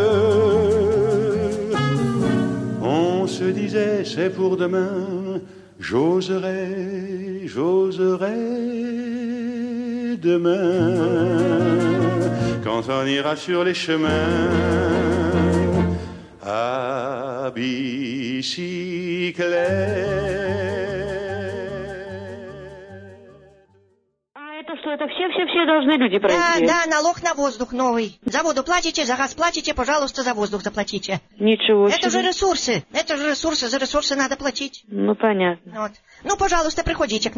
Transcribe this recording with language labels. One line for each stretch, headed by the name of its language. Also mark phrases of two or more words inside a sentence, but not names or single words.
French: On se disait c'est pour demain, j'oserai, j'oserai demain, quand on ira sur les chemins à bicyclette.
Russian: Что это все должны люди пройти? Да, налог на воздух новый. За воду платите, за газ платите, пожалуйста, за воздух заплатите. Ничего себе. Это же ресурсы, за ресурсы надо платить. Ну, понятно. Вот. Ну, пожалуйста, приходите к нам.